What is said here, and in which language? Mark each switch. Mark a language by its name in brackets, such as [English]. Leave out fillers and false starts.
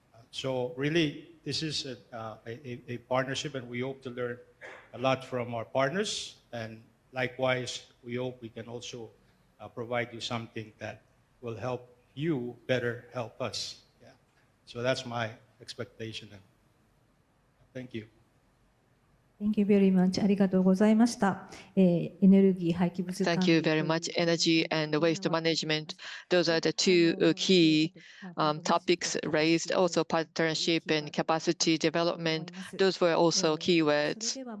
[English] So really, this is a partnership, and we hope to learn a lot from our partners. And likewise, we hope we can also provide you something that will help you better help us. Yeah. So that's my expectation. And thank you. Thank you very much. [Japanese] ありがとうございました。エネルギー廃棄物管理。 [English] Thank you very much. Energy and waste management. Those are the two key topics raised. Also partnership and capacity development. Those were also keywords.